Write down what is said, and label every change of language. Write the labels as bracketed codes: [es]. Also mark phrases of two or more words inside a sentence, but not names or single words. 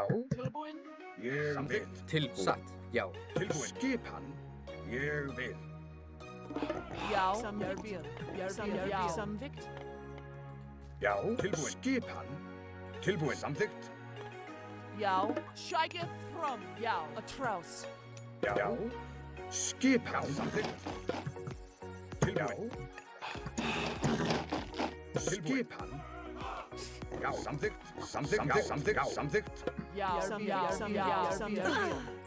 [is] Tilbúin. Ég vil. Tilbúin. Satt. Já. Tilbúin. Skipan. Ég vil. Já, ég vil. Já, samþykkt. Já. Tilbúin. Skipan. Tilbúin. Samþykkt. Já. [en] Strike it from. [is] Já, a trous. Já. Skipan. Samþykkt. Tilbúin. Skipan. Já. Samþykkt. Samþykkt. Samþykkt. Samþykkt. Já, samþykkt.